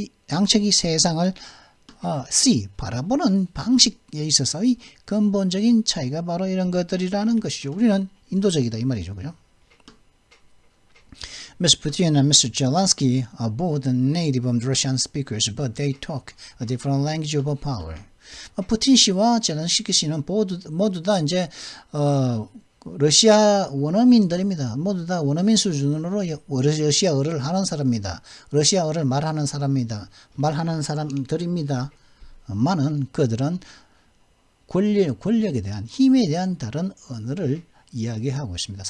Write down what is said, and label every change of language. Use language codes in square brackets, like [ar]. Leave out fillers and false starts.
[ko] 양측이 세상을 see, 바라보는 방식에 있어서의 근본적인 차이가 바로 이런 것들이라는 것이죠. 우리는 인도적이다 이 말이죠. 그죠? [en] Mr. Putin and Mr. Zelensky are both native Russian speakers, but they talk a different language of power. [ko] 푸틴 씨와 젤렌스키 씨는 모두 다 이제 러시아 원어민들입니다. 모두 다 원어민 수준으로 러시아어를 하는 사람입니다. 러시아어를 말하는 사람들입니다. 많은 그들은 권력에 대한 힘에 대한 다른 언어를 이야기하고 있습니다.